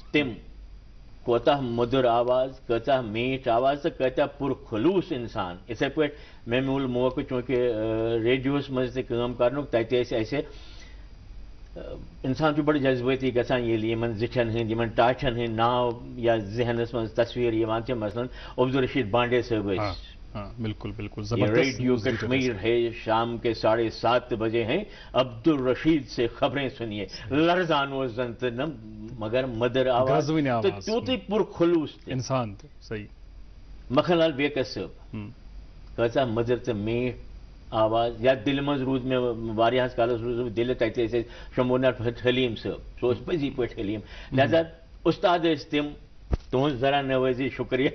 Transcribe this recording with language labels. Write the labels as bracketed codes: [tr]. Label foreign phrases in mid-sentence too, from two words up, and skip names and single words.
[ks] تم کوتاہ مدر آواز کۭژاہ میٖٹھ آواز تہٕ کۭتیاہ پُرخلوٗص انسان یِتھے پٲٹھۍ مےٚ میوٗل موقعہٕ چوٗنٛکہِ ریڈیوہس منٛز تہِ کٲم کرنُک تتہِ ٲسۍ اسہِ انسان چھُ بڑٕ جذبٲتی گژھان ییٚلہِ یِمن زِٹھٮ۪ن ہٕنٛدۍ یِمن ٹاٹھٮ۪ن ہٕنٛدۍ ناو یا ذہنس منٛز تصویر یِوان چھِ مثلاً عبدالرشید بانڈے صٲب ٲسۍ بالکل بالکل [ur] ریڈیو کشمیر ہے شام کے 7:30 بجے ہیں عبدالرشید سے خبریں سنیے [ks] لرزان اوس زن تہٕ نہ مگر مدر آواز تہٕ تیوٗتٕے پُرخلوٗص تہِ انسان صحیح مکھن لال بیکس صٲب کۭژاہ مدر تہٕ میٖٹھ آواز یا دِلہِ منٛز روٗد مےٚ واریاہس کالس روٗز دِلہِ تتہِ ٲسۍ أسۍ شمبھوٗناتھ حلیٖم صٲب سُہ اوس پٔزی پٲٹھۍ حلیٖم لہذا استاد ٲسۍ تِم تُہنٛز ذرا نوٲزی شُکریہ